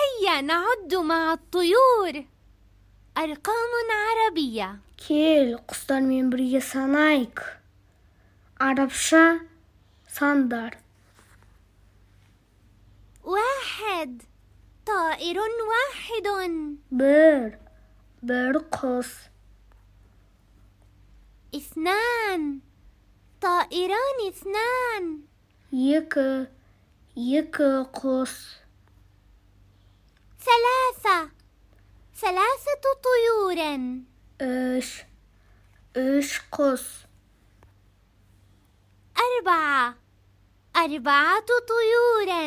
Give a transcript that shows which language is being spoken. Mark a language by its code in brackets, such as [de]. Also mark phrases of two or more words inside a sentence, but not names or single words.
[ar] هيا نعد مع الطيور. أرقام عربية. [kk] Кел, құстармен бірге санайық. Арабша сандар. 1. [ar] طائر واحد. [kk] Bir құs. [ar] 2. طائران 2. [kk] Екі құs. [ar] 3 طيور. [kk] Үш құс. [ar] 4 طيور.